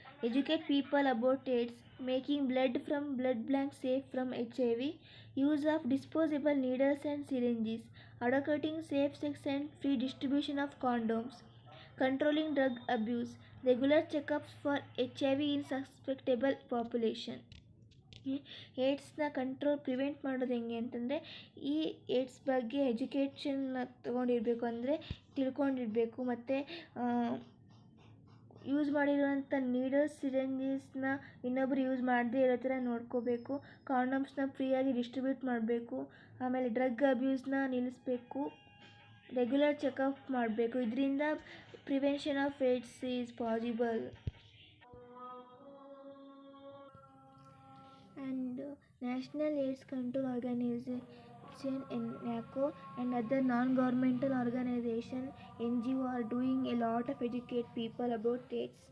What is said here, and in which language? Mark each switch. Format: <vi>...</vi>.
<en>Educate people about AIDS, making blood from blood banks safe from HIV, use of disposable needles and syringes, advocating safe sex and free distribution of condoms, controlling drug abuse, regular checkups for HIV in susceptible population.</en> <kn>ಏಡ್ಸ್ನ prevent ಮಾಡೋದು ಹೆಂಗೆ ಅಂತಂದರೆ, ಈ AIDS ಬಗ್ಗೆ education ತೊಗೊಂಡಿರಬೇಕು, ಅಂದರೆ ತಿಳ್ಕೊಂಡಿರಬೇಕು. ಮತ್ತು use ಮಾಡಿರುವಂಥ needles, ಸಿರಿಂಜಸ್ನ ಇನ್ನೊಬ್ರು ಯೂಸ್ ಮಾಡದೇ ಇರೋ ಥರ ನೋಡ್ಕೋಬೇಕು. ಕಾಂಡಮ್ಸ್ನ ಫ್ರೀಯಾಗಿ ಡಿಸ್ಟ್ರಿಬ್ಯೂಟ್ ಮಾಡಬೇಕು. ಆಮೇಲೆ ಡ್ರಗ್ ಅಬ್ಯೂಸ್ನ ನಿಲ್ಲಿಸಬೇಕು. ರೆಗ್ಯುಲರ್ ಚೆಕಪ್ ಮಾಡಬೇಕು. ಇದರಿಂದ</kn> <en>Prevention of AIDS is possible. And National AIDS Control Organization NACO and other non-governmental organization NGO are doing a lot of educate people about AIDS.</en>